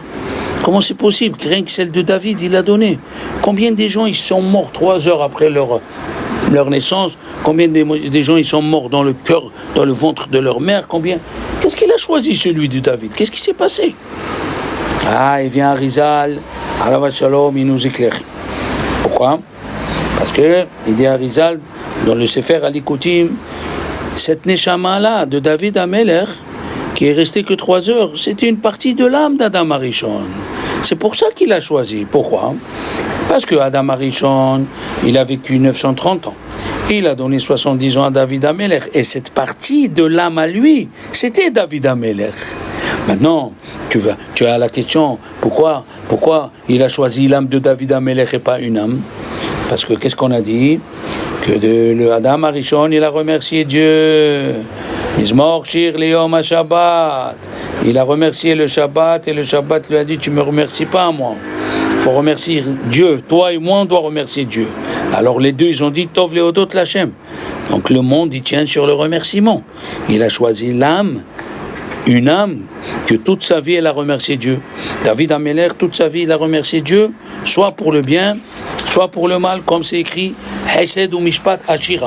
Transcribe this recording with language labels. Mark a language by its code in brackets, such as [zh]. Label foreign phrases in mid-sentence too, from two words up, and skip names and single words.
[fr] Comment c'est possible? Rien que celle de David, il a donné. Combien des gens ils sont morts 3 heures après leur naissance? Combien des gens ils sont morts dans le cœur, dans le ventre de leur mère? Combien? Qu'est-ce qu'il a choisi, celui de David? Qu'est-ce qui s'est passé? Il vient Arizal, [he] עליו השלום, [fr] il nous éclaire. Pourquoi? Parce que il dit Arizal, dans le Sefer Alikutim, cette Neshama-là de David Amelech, qui est resté que 3 heures, c'était une partie de l'âme d'Adam Arishon. C'est pour ça qu'il a choisi. Pourquoi? Parce que Adam Arishon, il a vécu 930 ans. Il a donné 70 ans à David Amelech. Et cette partie de l'âme à lui, c'était David Amelech. Maintenant, tu as la question, pourquoi il a choisi l'âme de David Amelech et pas une âme? Parce que qu'est-ce qu'on a dit? Que le Adam Arishon, il a remercié Dieu. [he] מזמור שיר ליום השבת. [fr] Il a remercié le Shabbat et le Shabbat lui a dit, tu me remercies pas moi. Il faut remercier Dieu. Toi et moi, on doit remercier Dieu. Alors les deux, ils ont dit, [he] טוב להודות לה. [fr] Donc le monde, il tient sur le remerciement. Il a choisi l'âme, une âme que toute sa vie, elle a remercié Dieu. David Amelech, toute sa vie, il a remercié Dieu, soit pour le bien, soit pour le mal, comme c'est écrit, [he] חסד ומשפט אשירה.